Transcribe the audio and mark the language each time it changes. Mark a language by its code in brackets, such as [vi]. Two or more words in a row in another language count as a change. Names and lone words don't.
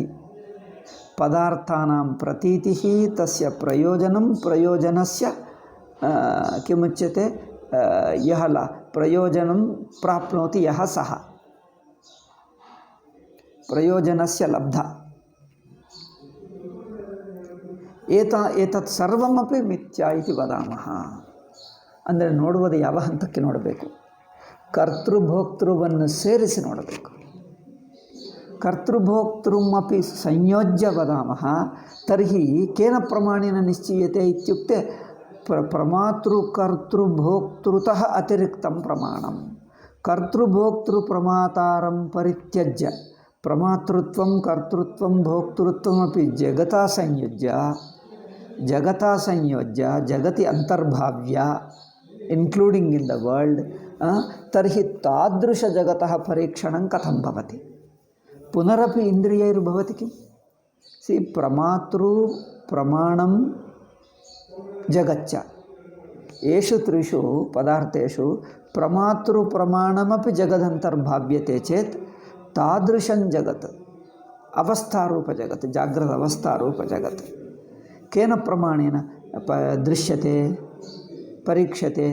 [sa] पदार्थानां प्रतीतिः तस्य प्रयोजनं प्रयोजनस्य किमुच्यते? यः प्रयोजनं प्राप्नोति यः सः प्रयोजनस्य लब्धा। एतत् सर्वमपि मिथ्या इति वदामः। [kn] ಅಂದರೆ ನೋಡುವುದು ಯಾವ ಹಂತಕ್ಕೆ ನೋಡಬೇಕು? ಕರ್ತೃಭೋಕ್ತೃವನ್ನು ಸೇರಿಸಿ ನೋಡಬೇಕು। [sa] ಕರ್ತೃಭೋಕ್ತೃಮಪಿ ಸಂಯೋಜ್ಯ ವದಾಮಃ ತರ್ಹಿ ಕೇನ ಪ್ರಮಾಣೇನ ನಿಶ್ಚೀಯತೆ ಇತ್ಯುಕ್ತೆ ಪ್ರಮಾತೃಕರ್ತೃಭೋಕ್ತೃತಃ ಅತಿರಿಕ್ತಂ ಪ್ರಮಾಣಂ। ಕರ್ತೃಭೋಕ್ತೃಪ್ರಮಾತಾರಂ ಪರಿತ್ಯಜ್ಯ ಪ್ರಮಾತೃತ್ವಂ ಕರ್ತೃತ್ವಂ ಭೋಕ್ತೃತ್ವಮಪಿ ಜಗತಾ ಸಂಯೋಜ್ಯ ಜಗತಿ ಅಂತರ್ಭಾವ್ಯ [en] including in the world [sa] ತರ್ಹಿ ತಾದೃಶ ಜಗತಃ ಪರೀಕ್ಷಣಂ ಕಥಂ ಭವತಿ? पुनरपि इंद्रियैर्भवति किं? सी प्रमातृ प्रमाणं जगच्च येषु त्रिषु पदार्थेषु प्रमातृ प्रमाणमपि जगदन्तर्भाव्यते चेत् तादृशं जगत् अवस्थारूप जगत् जाग्रत अवस्थारूप जगत् केन प्रमाणेन दृश्यते परीक्षते?